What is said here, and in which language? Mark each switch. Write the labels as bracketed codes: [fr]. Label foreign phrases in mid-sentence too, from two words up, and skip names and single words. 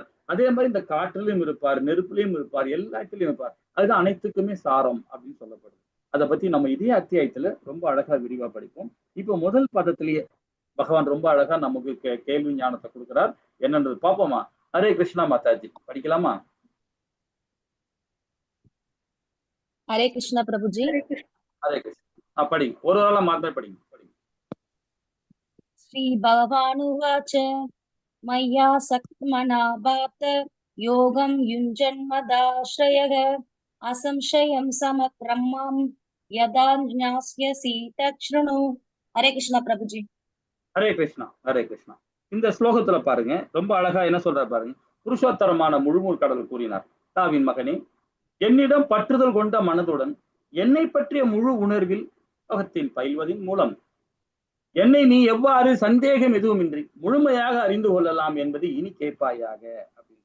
[ta] அதே மாதிரி இந்த காற்றிலும் இருப்பார், நெருப்பிலையும் இருப்பார், எல்லா இடத்திலையும் இருப்பார். அதுதான் அனைத்துக்குமே சாரம் அப்படின்னு சொல்லப்படுது. அதை பத்தி நம்ம இதே அத்தியாயத்துல ரொம்ப அழகா விரிவா படிப்போம். இப்போ முதல் பதத்திலேயே பகவான் ரொம்ப அழகா நமக்கு கேள்வி ஞானத்தை கொடுக்கிறார். என்னன்றது பாப்போமா? ஹரே கிருஷ்ணா மாதாஜி, படிக்கலாமா? [hi] हरे कृष्णा प्रभु जी। [ta] ஹரே கிருஷ்ணா. படிங்க, ஒரு ஆளா மாத்திரம் படிங்க. [sa] श्री भगवानुवाच मय्या सक्मना बात योगं युञ्जन्मदाश्रयः असंशयं समक्रमं यदा ज्ञास्यसि तच्छृणु। [hi] हरे कृष्णा प्रभु जी। [ta] ஹரே கிருஷ்ணா, ஹரே கிருஷ்ணா. இந்த ஸ்லோகத்துல பாருங்க, ரொம்ப அழகா என்ன சொல்றாரு பாருங்க. புருஷோத்தரமான முழுமூர் கடவுள் கூறினார், தாவின் மகனே, என்னிடம் பற்றுதல் கொண்ட மனதுடன் என்னை பற்றிய முழு உணர்வில் யோகத்தில் பயில்வதின் மூலம் என்னை நீ எவ்வாறு சந்தேகம் எதுவுமின்றி முழுமையாக அறிந்து கொள்ளலாம் என்பது இனி கேட்பாயாக அப்படின்னு.